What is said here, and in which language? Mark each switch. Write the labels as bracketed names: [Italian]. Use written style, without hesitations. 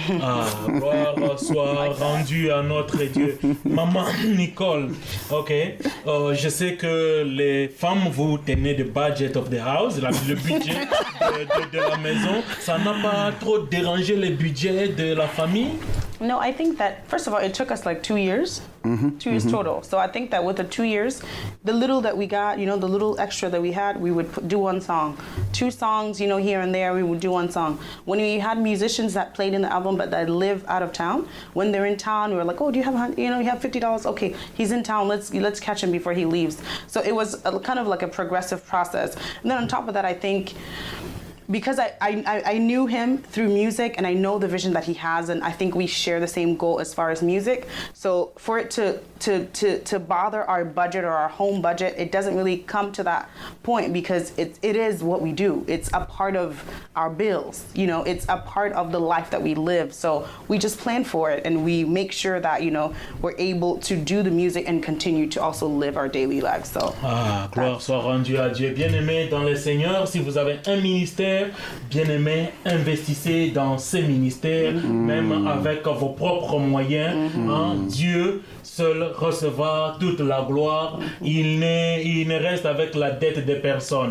[French] Ah, gloire soit rendue à notre Dieu. Maman Nicole, ok. Je sais que les femmes, vous tenez le budget [English] of the house, [French] le budget de la maison. Ça n'a pas trop dérangé le budget de la famille? [English] No, I think that, first of all, it took us like 2 years. 2 years total. So I think that with the 2 years, the little that we got, the little extra that we had, we would do one song. 2 songs, here and there, we would do one song. When we had musicians that played in the album but that live out of town, when they're in town, we were like, oh, do you have, you have $50? Okay, he's in town. Let's catch him before he leaves. So it was kind of like a progressive process. And then on top of that, I think, because I knew him through music and I know the vision that he has, and I think we share the same goal as far as music. So for it to bother our budget or our home budget, it doesn't really come to that point because it is what we do. It's a part of our bills, it's a part of the life that we live. So we just plan for it and we make sure that, we're able to do the music and continue to also live our daily lives. So [French] gloire soit rendue à Dieu. Bien-aimé dans le Seigneur, si vous avez un ministère, bien-aimé, investissez dans ces ministères, même avec vos propres moyens. Dieu seul recevra toute la gloire. Il ne reste avec la dette de personne.